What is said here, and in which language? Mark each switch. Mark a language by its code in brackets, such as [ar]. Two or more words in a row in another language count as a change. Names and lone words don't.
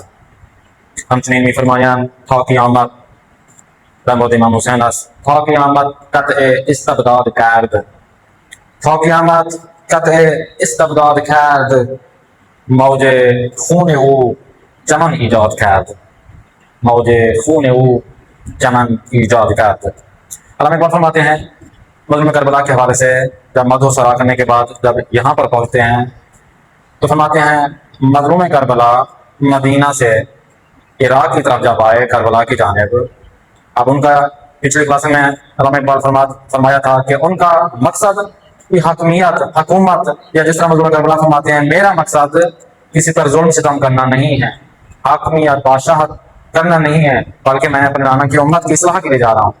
[fa] همچنین میفرمایند تا قیامت در مورد امام حسین است، تا قیامت قطع استبداد کرد، تا قیامت قطع استبداد کرد، موج خون او چمن ایجاد کرد، موج خون او چمن ایجاد کرد. [ur] علامہ اقبال فرماتے ہیں مظلوم کربلا کے حوالے سے جب مدح سرا کرنے کے بعد جب یہاں پر پہنچتے ہیں تو فرماتے ہیں مظلوم کربلا مدینہ سے عراق کی طرف جب آئے کربلا کی جانب. اب ان کا پچھلی کلاس میں علامہ اقبال فرمایا تھا کہ ان کا مقصد حاکمیت حکومت یا جس طرح مظلوم کربلا فرماتے ہیں میرا مقصد کسی پر ظلم ستم کرنا نہیں ہے، حاکمیت بادشاہت کرنا نہیں ہے، بلکہ میں اپنے نانا کی امت کی اصلاح کے لیے جا رہا ہوں.